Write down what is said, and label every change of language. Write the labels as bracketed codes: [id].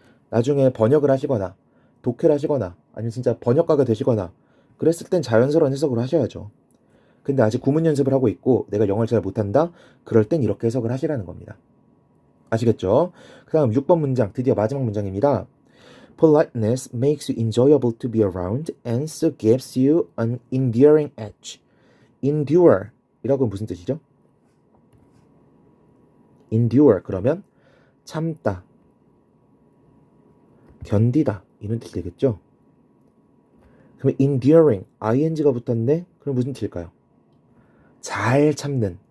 [ko] 나중에 번역을 하시거나 독해를 하시거나 아니면 진짜 번역가가 되시거나 그랬을 땐 자연스러운 해석을 하셔야죠. 근데 아직 구문 연습을 하고 있고 내가 영어를 잘 못한다? 그럴 땐 이렇게 해석을 하시라는 겁니다. 아시겠죠? 그 다음 6번 문장, 드디어 마지막 문장입니다. [en] Politeness makes you enjoyable to be around and so gives you an enduring edge. [ko] endure 이라고 무슨 뜻이죠? endure 그러면 참다, 견디다 이런 뜻이 되겠죠? 그럼 enduring ing가 붙었네? 그럼 무슨 뜻일까요? 잘 참는,